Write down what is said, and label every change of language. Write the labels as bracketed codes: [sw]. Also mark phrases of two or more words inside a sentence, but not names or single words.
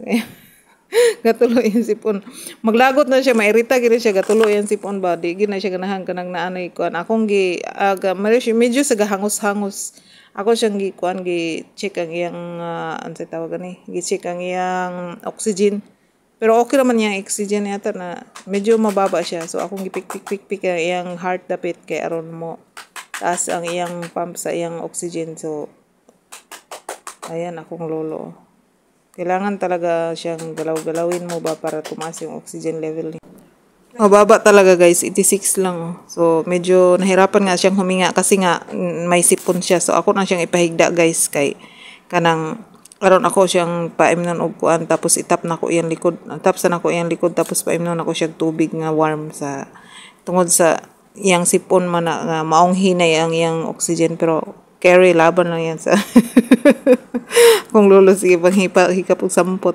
[ceb] Gatulo yung sipon. Maglagot na siya, mairita gid siya gatulo yung sipon ba. Di gid na siya ganahan kanang naanay kuan. Akong gi medyo sa hangos-hangos. Ako siyang gi kuan gi check ang iyang ansay tawag ani. Gi check ang iyang oxygen. [tl] Pero okay naman yung oxygen yata na medyo mababa siya. [ceb] So akong gipik-pik ang iyang heart dapit kay aron mo taas ang iyang pump sa iyang oxygen. So ayan akong Lolo. [tl] Kailangan talaga siyang galaw-galawin mo ba para tumaas yung oxygen level niya. Mababa talaga guys, 86 lang. So medyo nahirapan nga siyang huminga kasi nga may sipon siya. [ceb] So ako na siyang ipahigda guys kay kanang aron ako siyang paimnon og kuan tapos itap na ko iyang likod. Tapos na ko iyang likod tapos paimnon ako siyang tubig nga warm sa tungod sa iyang sipon man na nga maong hinay ang iyang oxygen pero [tl] carry laban lang yan [ceb] sa kung Lolo sige hikap og sampot.